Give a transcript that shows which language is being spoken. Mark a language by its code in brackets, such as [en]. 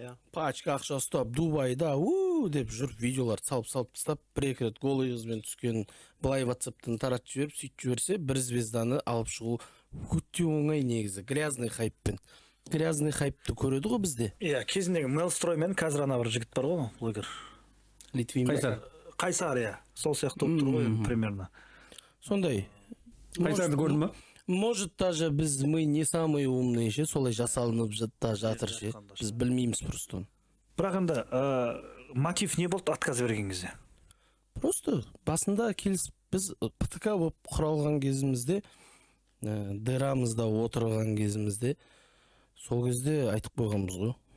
[kk] Пачка ақша ұстап, Дубайда деп жүріп видеолар салып тастап, бір-екі рет голый қызбен түскен былай WhatsApp-тан таратып жіберіп, сөйтіп жіберсе, бір звезданы алып шығу өте оңай негізі. Грязный хайппен. Грязный хайпты көреді ғой бізде. Иә, кезіндегі Мелстроймен қазір ана бір жігіт бар ғой, блогер. Литвин. Қайсар, иә. Сол сияқты болып тұр ғой, [ru] примерно. [kk] Сондай. Қайсарды көрдің ба? [ru] Может, даже мы не самые умные [kk] ше, солай жасалынып жатыр ше. Біз білмейміз [ru] просто. [kk] Бірақ енді мотив не болды отказ берген кезде? [ru] Просто [kk] басында келісіп, біз ПТК болып құралған кезімізде, дырамызда отырған кезімізде, сол кезде айтып қойғанбыз ғой.